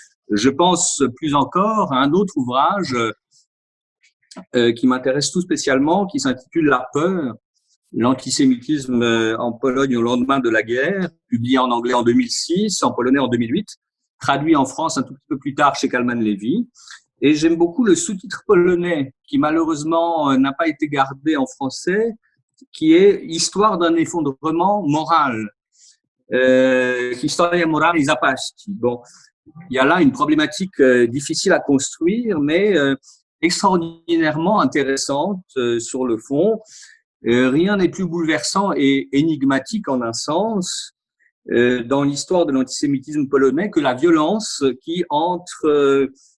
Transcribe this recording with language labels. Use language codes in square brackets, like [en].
[fr] Je pense plus encore à un autre ouvrage qui m'intéresse tout spécialement, qui s'intitule La peur, l'antisémitisme en Pologne au lendemain de la guerre, publié en anglais en 2006, en polonais en 2008, traduit en France un tout petit peu plus tard chez Kalman Levy. Et j'aime beaucoup le sous-titre polonais, qui malheureusement n'a pas été gardé en français, qui est Histoire d'un effondrement moral. [pl] Historia moralnej zapaści. [fr] Bon, il y a là une problématique difficile à construire, mais extraordinairement intéressante sur le fond. Rien n'est plus bouleversant et énigmatique en un sens dans l'histoire de l'antisémitisme polonais que la violence qui entre